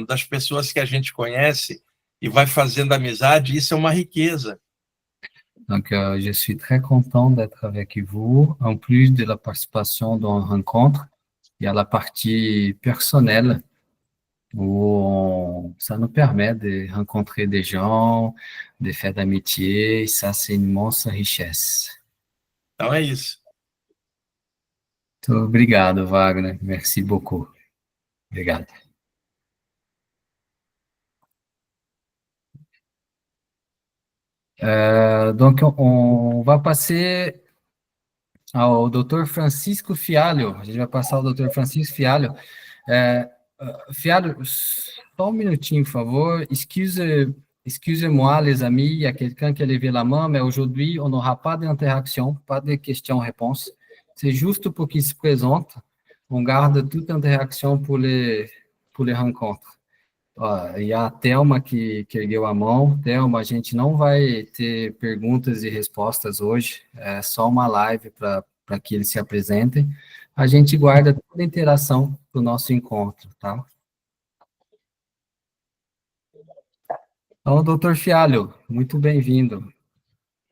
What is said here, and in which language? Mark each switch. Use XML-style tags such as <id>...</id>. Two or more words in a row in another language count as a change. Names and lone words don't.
<pt>Das pessoas que a gente conhece e vai fazendo amizade, isso é uma riqueza.</pt> <fr>Donc, je suis très content d'être avec vous. En plus de la participation dans la rencontre, il y a la partie personnelle où ça nous permet de rencontrer des gens, de faire d'amitié. Ça, c'est une immense richesse.</fr> <pt>Então é isso. Muito obrigado, Wagner.</pt> <fr>Merci beaucoup. Obrigado. Donc, on va passer ao Dr.</fr> <pt>Francisco Fialho. A gente vai passar ao Dr. Francisco Fialho. Fialho, só un minutinho, por favor.</pt> <fr>Excusez-moi, les amis, il y a quelqu'un qui a levé la main, mais aujourd'hui, on n'aura pas d'interaction, pas de questions-réponses. C'est juste pour qu'il se présente. On garde toute interaction pour les rencontres. Il y a</fr> <pt>a Thelma que ergueu a mão. Thelma, a gente não vai ter perguntas e respostas hoje, é só uma live para que eles se apresentem. A gente guarda toda a interação do nosso encontro, tá? Então, doutor Fialho, muito bem-vindo.</pt>